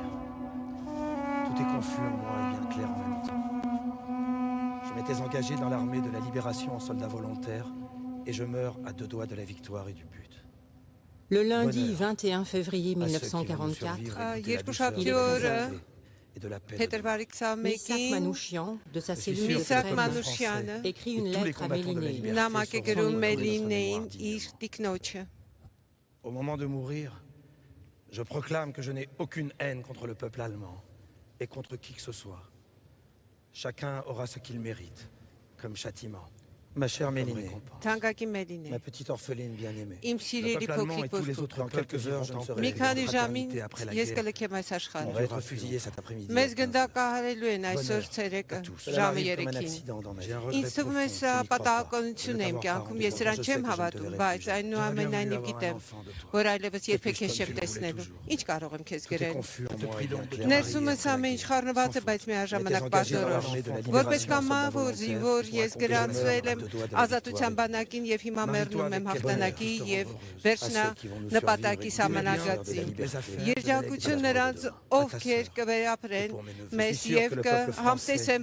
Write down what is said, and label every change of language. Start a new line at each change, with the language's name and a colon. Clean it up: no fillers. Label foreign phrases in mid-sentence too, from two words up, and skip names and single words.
French: Tout est confus en moi et bien clair en même temps. Je m'étais engagé dans l'armée de la libération en soldat volontaire et je meurs à 2 doigts de la victoire et du but. Le lundi Bonheur 21 février à ceux qui vont nous 1944, survivre et goûter la
Armenian: Երկու
French: douceur
Armenian: շաբթի
French: de la
Armenian: օրը
French: liberté et de la paix.
Armenian: Փետրվարի
French: Misak
Armenian: 21-ին
French: Manouchian, de sa Je suis cellule sûr de que
Armenian: Միսակ
French: le peuple Fresnes,
Armenian: Մանուշյանը
French: écrit une et tous les lettre à combattants de la Méliné. liberté
Armenian: նամակ է
French: sont
Armenian: գրում
French: son
Armenian: Մելինեին
French: mémoire
Armenian: իր տիկնոջը։
French: Au moment de mourir, je proclame que je n'ai aucune haine contre le peuple allemand et contre qui que ce soit. Chacun aura ce qu'il mérite, comme châtiment. Ma chère Mélinée,
Armenian: Թանկագի Մելինե,
French: ma petite orpheline bien-aimée,
Armenian: իմ
French: le
Armenian: սիրելի
French: peuple allemand et
Armenian: փոքրիկ
French: tous les
Armenian: որդու,
French: autres dans quelques heures, je ne serai
Armenian: մի քանի
French: en
Armenian: ժամին
French: fraternité après la
Armenian: ես
French: guerre.
Armenian: կլքեմ այս
French: On
Armenian: աշխարհը։
French: va être fusillés cet après-midi.
Armenian: Մեզ գնդակահարելու են այսօր ցերեկը ժամը 3-ին։ Ինձ թվում է սա պատահականություն է իմ կյանքում, ես սրան չեմ հավատում, բայց այնուամենայնիվ գիտեմ, որ այլևս երբեք ես չեմ տեսնելու։ Ինչ կարող եմ քեզ գրել։ Ներսումս ամեն ինչ խառնված է, բայց միաժամանակ բաժորոշ։ Որպես կամավոր զինվոր ես գրանցվել եմ ազատության բանակին եւ հիմա մեռնում եմ հաղթանակի եւ վերջնա նպատակի սահմանագծին։ Երջանկություն նրանց, ովքեր կվերապրեն մեզ եւ կհամտեսեն